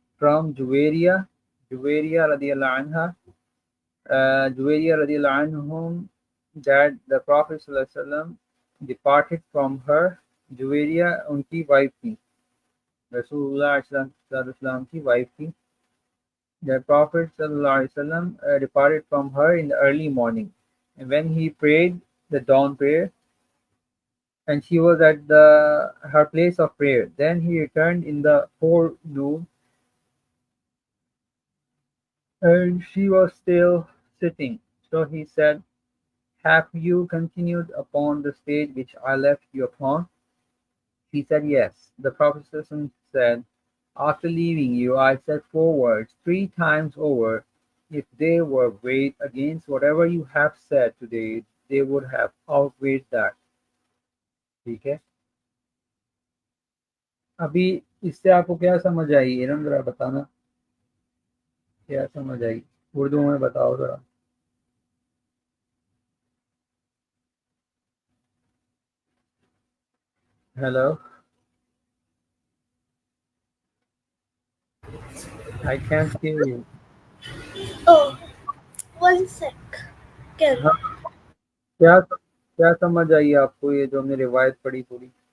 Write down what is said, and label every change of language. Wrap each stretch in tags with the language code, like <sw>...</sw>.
<en>From Juwayriya رضی اللہ عنہ, جویریہ رضی اللہ عنہم that the Prophet صلی اللہ علیہ وسلم departed from her.</en> <ur>جویریہ ان کی وائف تھی, رسول اللہ صلی اللہ علیہ وسلم کی وائف تھی.</ur> <en>The Prophet صلی اللہ علیہ وسلم departed from her in the early morning, and when he prayed the dawn prayer, and she was at her place of prayer. Then he returned in the forenoon, and she was still sitting. So he said, have you continued upon the stage which I left you upon? She said, yes. The Prophet said, after leaving you, I said 4 words 3 times over. If they were weighed against whatever you have said today, they would have outweighed that.</en> <ur>ٹھیک ہے ابھی اس سے آپ کو کیا سمجھ آئی ارم, ذرا بتانا کیا سمجھ آئی, اردو میں بتاؤ ذرا. Hello,</ur> <en>I can't hear you. Oh, 1 sec.</en> <ur>ہاں کیا سمجھ آئی آپ کو یہ جو ہم نے روایت پڑھی پوری؟</ur>